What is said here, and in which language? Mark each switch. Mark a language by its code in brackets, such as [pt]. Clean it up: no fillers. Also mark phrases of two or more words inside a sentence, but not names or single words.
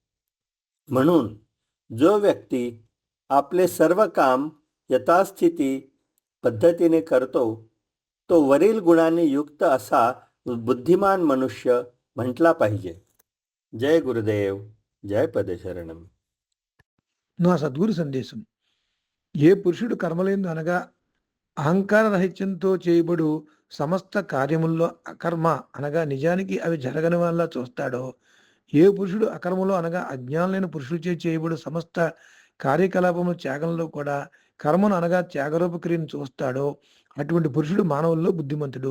[mr] म्हणून जो व्यक्ती आपले सर्व काम यथास्थिती पद्धतीने करतो, तो वरील गुणांनी युक्त असा बुद्धिमान मनुष्य म्हटला पाहिजे. जय गुरुदेव, जय पदशरणम. [te] నా సద్గురు సందేశం. ఏ పురుషుడు కర్మలేందు అనగా అహంకార రహిత్యంతో చేయబడు సమస్త కార్యముల్లో అకర్మ అనగా నిజానికి అవి జరగని వల్ల చూస్తాడో, ఏ పురుషుడు అకర్మలో అనగా అజ్ఞానులైన పురుషులచే చేయబడు సమస్త కార్యకలాపముల త్యాగంలో కూడా కర్మను అనగా త్యాగరూప క్రియను చూస్తాడో, అటువంటి పురుషుడు మానవుల్లో బుద్ధిమంతుడు.